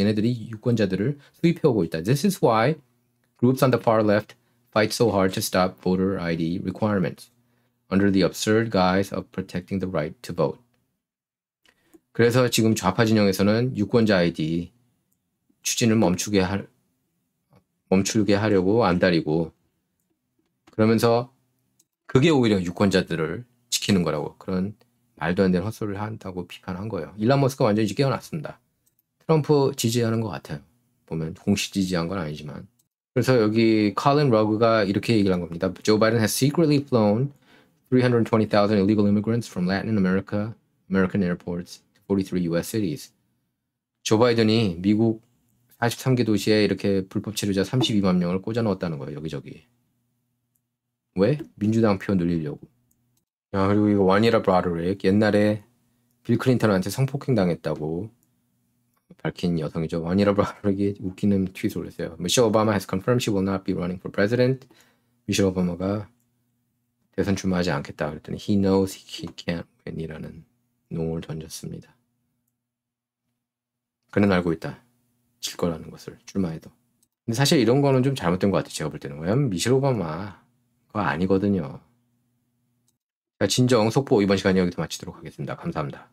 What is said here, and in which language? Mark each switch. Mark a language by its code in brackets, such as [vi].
[ko] 얘네들이 유권자들을 수입해오고 있다. [en] This is why groups on the far left fight so hard to stop voter ID requirements under the absurd guise of protecting the right to vote. [ko] 그래서 지금 좌파 진영에서는 유권자 아이디 추진을 멈추게 하려고 안달이고 그러면서 그게 오히려 유권자들을 지키는 거라고 그런 말도 안 되는 헛소리를 한다고 비판한 거예요. 일론 머스크가 완전히 깨어났습니다. 트럼프 지지하는 것 같아요. 보면 공식 지지한 건 아니지만. 그래서 여기 컬린 러그가 이렇게 얘기를 한 겁니다. [en] Joe Biden has secretly flown 320,000 illegal immigrants from Latin America, American airports to 43 U.S. cities. [ko] 조 바이든이 미국 43개 도시에 이렇게 불법 체류자 32만 명을 꽂아 넣었다는 거예요. 여기저기. 왜? 민주당 표 늘리려고. 야, 그리고 이거 와니라 브라더릭 옛날에 빌 클린턴한테 성폭행 당했다고 밝힌 여성이죠. 와니라 브라더릭이 웃기는 트윗을 올렸어요. [en] Michelle Obama has confirmed she will not be running for president. [ko] 미셸 오바마가 대선 출마하지 않겠다 그랬더니 [en] he knows he can't win [ko] 이라는 농을 던졌습니다. 그는 알고 있다. 질 거라는 것을 출마해도. 근데 사실 이런 거는 좀 잘못된 것 같아요. 제가 볼 때는. 왜냐면 미셸 오바마가 아니거든요. 자, 진정 속보 이번 시간에 여기서 마치도록 하겠습니다. 감사합니다.